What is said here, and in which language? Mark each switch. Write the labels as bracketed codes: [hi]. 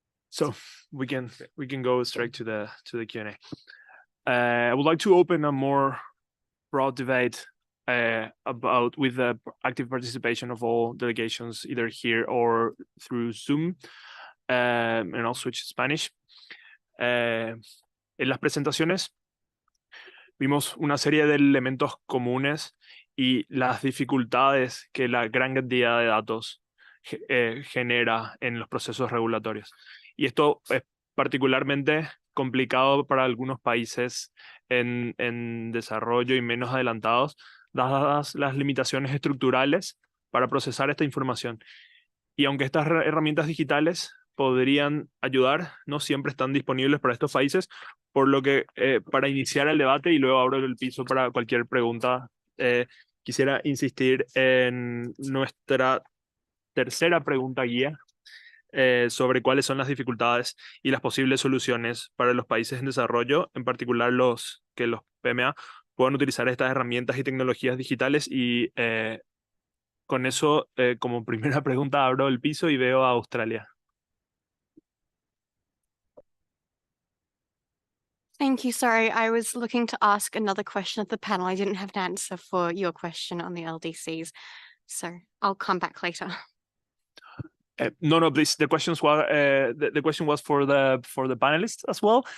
[en] So we can go straight to the Q&A. I would like to open a more broad debate with the active participation of all delegations, either here or through Zoom, and I'll switch to Spanish. [es] En las presentaciones vimos una serie de elementos comunes y las dificultades que la gran cantidad de datos genera en los procesos regulatorios. Y esto es particularmente complicado para algunos países en desarrollo y menos adelantados, dadas las limitaciones estructurales para procesar esta información. Y aunque estas herramientas digitales podrían ayudar, no siempre están disponibles para estos países, por lo que para iniciar el debate, y luego abro el piso para cualquier pregunta, quisiera insistir en nuestra tercera pregunta guía sobre cuáles son las dificultades y las posibles soluciones para los países en desarrollo, en particular los PMA, puedan utilizar estas herramientas y tecnologías digitales. Y con eso, como primera pregunta, abro el piso y veo a Australia. [en] Thank you. Sorry, I was looking to ask another question of the panel. I didn't have an answer for your question on the LDCs, so I'll come back later. No, please. The question was for the panelists as well.